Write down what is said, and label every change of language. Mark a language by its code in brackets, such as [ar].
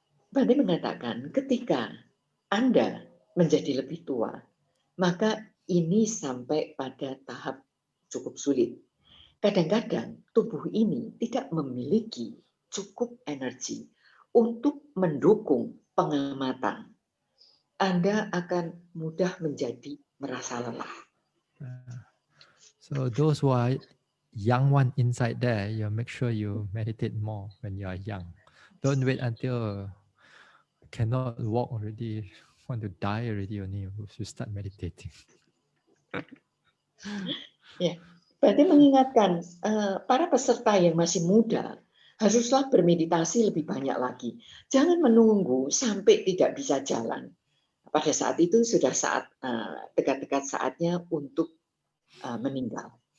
[id] Bante mengatakan ketika Anda menjadi lebih tua, maka ini sampai pada tahap cukup sulit. Kadang-kadang tubuh ini tidak memiliki cukup energi untuk mendukung pengamatan. Anda akan mudah menjadi merasa lelah. [en] So those who are young one inside there, you make sure you meditate more when you are young. Don't wait until cannot walk already, want to die already, only you start meditating. [id] Ya, berarti mengingatkan para peserta yang masih muda haruslah bermeditasi lebih banyak lagi. Jangan menunggu sampai tidak bisa jalan. Pada saat itu sudah dekat-dekat saatnya untuk meninggal.